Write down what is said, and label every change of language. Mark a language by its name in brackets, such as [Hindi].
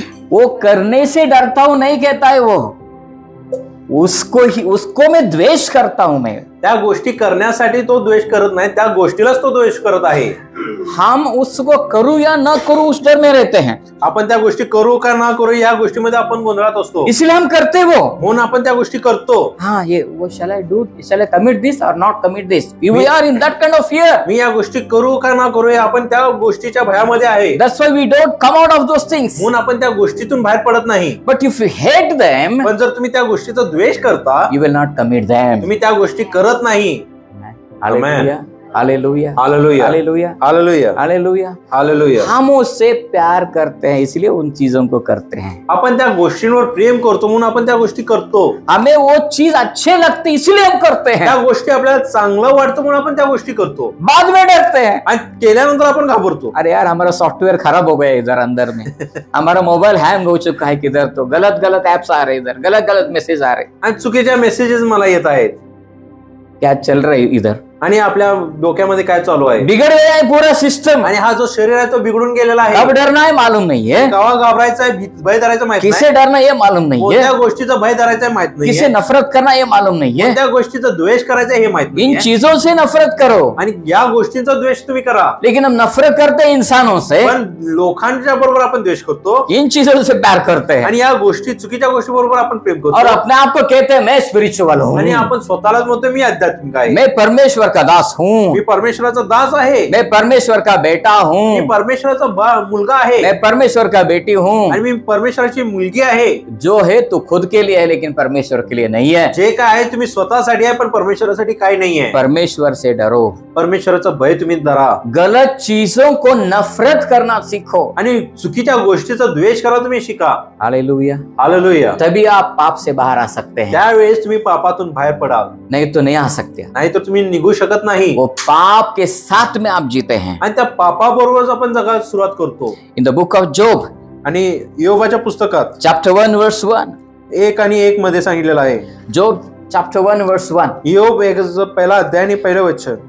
[Hindi] वो करने से डरता हूं नहीं कहता है वो, उसको मैं द्वेष करता हूं. मैं [Marathi] त्या गोष्टी करण्यासाठी तो द्वेष करत नाही, त्या गोष्टीलाच तो द्वेष करत आहे. [Hindi] हम उसको करूं या न करूं उस डर में रहते हैं. [Marathi] आपण त्या गोष्टी करू का ना करू या गोष्टीमध्ये आपण गोंधळात असतो, [Hindi] इसलिए हम करते वो. [Marathi] म्हणून आपण त्या गोष्टी करतो. [Hindi] हाँ, ये वो [English] shall I do, shall I commit this or not commit this? We are in that kind of fear. [Marathi] मी या गोष्टी करू का ना करू या आपण त्या गोष्टीच्या भयामध्ये आहे. [English] That's why we don't come out of those things. [Marathi] म्हणून आपण त्या गोष्टीतून बाहेर पडत नाही. [English] But if you hate them, [Marathi] पण जर तुम्ही त्या गोष्टीचा द्वेष करता, [English] you will not commit them. [Marathi] तुम्ही त्या गोष्टी करत नाही. Hallelujah. Hallelujah. Hallelujah. Hallelujah. Hallelujah. Hallelujah. Hallelujah. [Hindi] हम उससे प्यार करते हैं, इसलिए उन चीजों को करते हैं. [Marathi] आपण त्या गोष्टींवर प्रेम करतो म्हणून आपण त्या गोष्टी करतो. [Hindi] हमें वो चीज अच्छे लगते इसलिए हम करते हैं. [Marathi] त्या गोष्टी आपल्याला चांगलं वाटतं म्हणून आपण त्या गोष्टी करतो. [Hindi] बाद में डरते हैं. [Marathi] आणि केल्यानंतर आपण घाबरतो. [Hindi] अरे यार, हमारा सॉफ्टवेयर खराब हो गया इधर अंदर में. हमारा मोबाइल हैंग हो चुका है, किधर तो गलत गलत एप्स आ रहे, इधर गलत गलत मैसेज आ रहे, [Marathi] आणि चुकीच्या मेसेजेस मला येत आहेत. [Hindi] क्या चल रहा है इधर? [Marathi] आणि आपल्या डोक्यामध्ये काय चालू आहे? [Hindi] बिगड़ गया है पूरा सिस्टम. [Marathi] आणि हा जो शरीर आहे तो बिघडून गेलेला आहे. [Hindi] कब डरना है मालूम नहीं है, [Marathi] केव्हा घाबरायचं आहे, भय धरायचं माहित नाही, [Hindi] किसे डरना ये मालूम नहीं है, [Marathi] कोणत्या गोष्टीचा भय धरायचा आहे माहित नाही, [Hindi] किसे नफरत करना ये मालूम नहीं है. [Marathi] कोणत्या गोष्टीचा द्वेष करायचा हे माहित [Hindi] इन [Marathi] नाही. [Hindi] चीजों से नफरत करो. [Marathi] आणि या गोष्टींचा द्वेष तुम्ही करा. [Hindi] लेकिन हम नफरत करते हैं इंसानों से, [Marathi] पण लोकांच्या बरोबर आपण द्वेष करतो. [Hindi] इन चीजों से प्यार करते हैं, [Marathi] आणि या गोष्टी चुकीच्या गोष्टी बरोबर आपण प्रेम [Hindi] और [Marathi] करतो. [Hindi] अपने आप को कहते हैं मैं स्पिरिचुअल हूँ, [Marathi] आणि आपण स्वतःलाच म्हणतो मी आध्यात्मिक आहे, [Hindi] मैं परमेश्वर का दास हूँ, [Marathi] मी परमेश्वराचा दास आहे, [Hindi] मैं परमेश्वर का बेटा [Marathi] मी [Hindi] हूँ, [Marathi] परमेश्वराचा मुलगा आहे, [Hindi] मैं परमेश्वर का बेटी हूँ. [Marathi] आणि मी परमेश्वराची मुलगी आहे. [Hindi] जो है तू खुद के लिए है, लेकिन परमेश्वर के लिए नहीं है. [Marathi] जे काय आहे तुम्ही स्वतःसाठी आहे, पण परमेश्वरासाठी काही नाही आहे. [Hindi] परमेश्वर से डरो. [Marathi] परमेश्वराचं भय तुम्ही धरा. [Hindi] गलत चीजों को नफरत करना सीखो. [Marathi] आणि चुकीच्या गोष्टीचा द्वेष करा तुम्ही शिका. हालेलुया. हालेलुया. [Hindi] तभी आप पाप से बाहर आ सकते हैं, [Marathi] त्यावेळेस तुम्ही पापातून बाहेर पडाल, [Hindi] नहीं तो नहीं आ सकते. [Marathi] नाही तर तुम्ही निघू शकत नाही. [Hindi] वो पाप के साथ में आप जीते हैं. [Marathi] आणि त्या पापाबरोबरच आपण जगायला सुरुवात करतो. [English] in the book of Job, [Marathi] आणि योबाच्या पुस्तकात [English] chapter 1 verse 1, [Marathi] 1 आणि 1 मध्ये सांगितलेलं आहे. [English] Job chapter 1 verse 1. [Marathi] योब 1 पहिला अध्याय आणि पहिलं वचन.